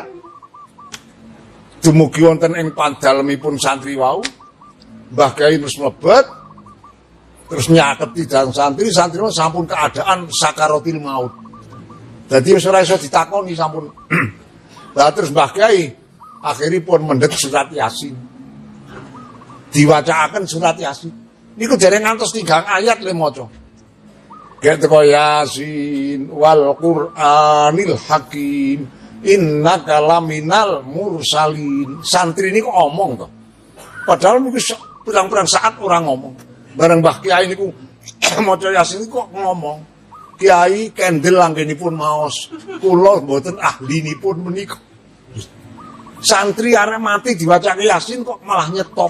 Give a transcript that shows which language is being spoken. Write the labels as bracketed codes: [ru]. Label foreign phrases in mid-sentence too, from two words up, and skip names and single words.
[jv] Dumugi wonten ing pandalemipun santri wau, Mbah Kiai terus mlebet terus nyaketi dateng santri sampun keadaan sakaratil maut. Dadi wis ora iso ditakoni sampun. Lah terus Mbah Kiai akhiripun mendhet surat Yasin. Diwacaaken surat Yasin. Niku dereng ngantos 3 ayat le maca. Gek teko [ar] يس والقرآن الحكيم إنك لمن المرسلين. [jv] Santri niku omong to. Padahal niku pirang-pirang saat ora ngomong. Bareng Mbah Kiai niku maca Yasin kok ngomong, "Kiai kendel anggenipun maos, kula mboten ahlinipun menika." Santri arek mati diwacake Yasin kok malah nyetop.